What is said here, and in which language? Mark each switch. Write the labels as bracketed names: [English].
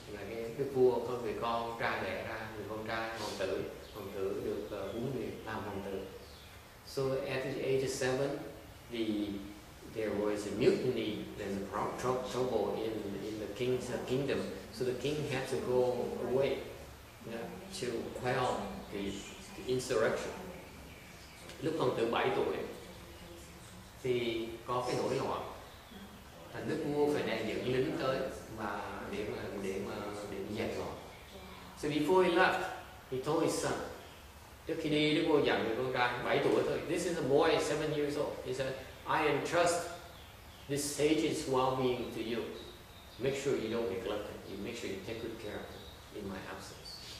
[Vietnamese] Là cái đức vua có người con trai đẻ ra, người con trai hoàng tử được huấn luyện làm hoàng tử. [English] So at the age of 7, there was a mutiny, there's a trouble in the king's kingdom. So the king had to go away to quell the insurrection. [Vietnamese] Lúc hoàng tử 7 tuổi thì có cái nổi loạn, thành đức vua phải đem dẫn lính tới để dẹp loạn. [English] So before he left, he told his son. [Vietnamese] Trước khi đi, đức vua dặn người con trai 7 tuổi thôi. [English] This is a boy 7 years old. He said, I entrust this sage's well-being to you. Make sure you don't neglect it. You make sure you take good care of it in my absence.